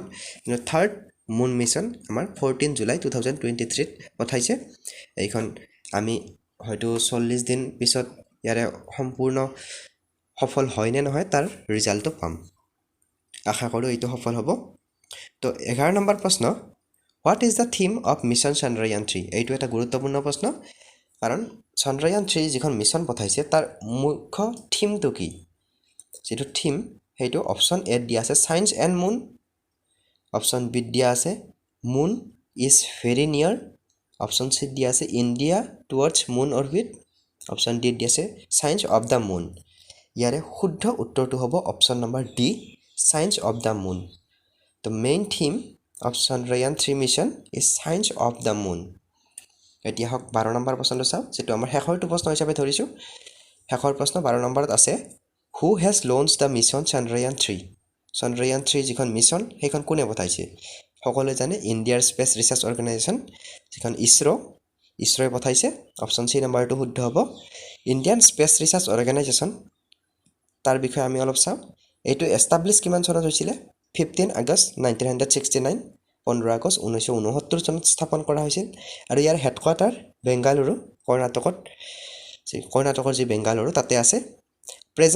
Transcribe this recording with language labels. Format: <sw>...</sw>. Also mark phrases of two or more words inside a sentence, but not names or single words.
<as>কিন্তু থাৰ্ড মুন মিশন আমাৰ 14 জুলাই 2023 ত পঠাইছে এইখন আমি হয়তো 40 দিন পিছত ইয়াৰে সম্পূৰ্ণ সফল হয় নে নহয় তাৰ ৰিজাল্টটো পাম আশা কৰো এইটো সফল হ'ব তো 11 নম্বৰ প্ৰশ্ন</as> <en>What is the theme of mission Chandrayaan 3</en> <as>এইটো এটা গুৰুত্বপূৰ্ণ প্ৰশ্ন কাৰণ Chandrayaan 3 যিখন মিশন পঠাইছে তাৰ মুখ্য থিমটো কি যেটো থিম হেতু অপচন এ দিয়া আছে</as> <en>science and moon</en> <as>অপচন বি দিয়া আছে</as> <en>moon is very near</en> <as>অপচন সি দিয়া আছে</as> <en>India towards moon orbit</en> <as>অপচন ডি দিয়া আছে</as> <en>science of the moon</en> <as>ইয়াৰে শুদ্ধ উত্তৰটো হ'ব অপচন নম্বৰ ডি</as> <en>science of the moon The main theme of Chandrayaan 3 mission is science of the moon</en> <as>এতিয়া হক 12 নম্বৰ প্ৰশ্নটো চাও যেটো আমাৰ শেষৰটো প্ৰশ্ন হিচাপে ধৰিছো শেষৰ প্ৰশ্ন 12 নম্বৰত আছে</as> <en>Who has launched the mission Chandrayaan 3</en> <as>চন্দ্ৰয়ান 3 যিখন মিছন সেইখন কোনে পঠাইছে সকলোৱে জানে ইণ্ডিয়াৰ স্পেচ ৰিচাৰ্চ অৰ্গেনাইজেশ্যন যিখন ইছৰোই পঠাইছে অপচন সি নম্বৰটো শুদ্ধ হ'ব ইণ্ডিয়ান স্পেচ ৰিচাৰ্চ অৰ্গেনাইজেশ্যন তাৰ বিষয়ে আমি অলপ চাওঁ এইটো এষ্টাব্লিছ কিমান চনত হৈছিলে 15 আগষ্ট 1969 15 আগষ্ট 1969 চনত স্থাপন কৰা হৈছিল আৰু ইয়াৰ হেডকোৱাৰ্টাৰ বেংগালুৰু কৰ্ণাটকৰ যি বেংগালুৰু তাতে আছে প্ৰেজেন্ট</as>